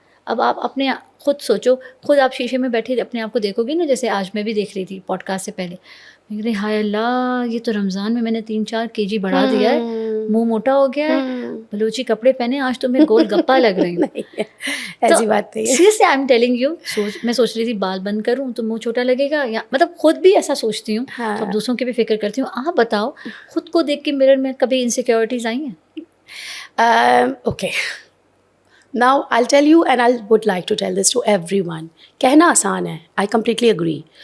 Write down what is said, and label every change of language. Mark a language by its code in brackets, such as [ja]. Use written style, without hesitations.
[ur] اب آپ اپنے خود سوچو, خود آپ شیشے میں بیٹھے اپنے آپ کو دیکھو گی نا, جیسے آج میں بھی دیکھ رہی تھی پوڈ کاسٹ سے پہلے, میں کہہ رہی ہائے اللہ, یہ تو رمضان میں نے 3-4 kg بڑھا دیا ہے, منہ موٹا ہو گیا ہے, بلوچی کپڑے پہنے, آج تو میں گول گپا لگ رہی ہوں. ایسی بات نہیں ہے. [en] Seriously I am telling you. [ur] میں سوچ رہی تھی بال بند کروں تو منہ چھوٹا لگے گا, یا مطلب خود بھی ایسا سوچتی ہوں, تو اب دوسروں کی بھی فکر کرتی ہوں. آپ بتاؤ, خود کو دیکھ کے مرر میں کبھی انسیکیورٹیز آئی ہیں؟ [en] Okay, now I'll tell you and I would like to tell this to everyone. [ur] کہنا آسان ہے, [en] I completely agree.